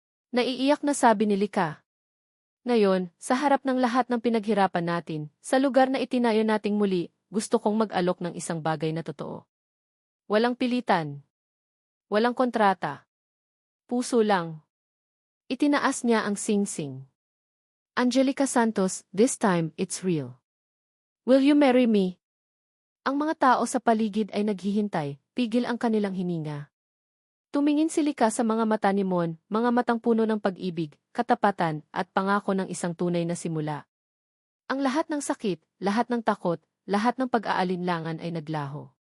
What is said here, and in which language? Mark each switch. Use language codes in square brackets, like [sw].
[tl] Naiiyak na sabi ni Lika. Ngayon, sa harap ng lahat ng pinaghirapan natin, sa lugar na itinayo nating muli, gusto kong mag-alok ng isang bagay na totoo. Walang pilitan. Walang kontrata. Puso lang. Itinaas niya ang sing-sing. [en] Angelica Santos, this time, it's real. Will you marry me? [tl] Ang mga tao sa paligid ay naghihintay, pigil ang kanilang hininga. Tumingin si Lika sa mga mata ni Mon, mga matang puno ng pag-ibig, katapatan, at pangako ng isang tunay na simula. Ang lahat ng sakit, lahat ng takot, lahat ng pag-aalinlangan ay naglaho.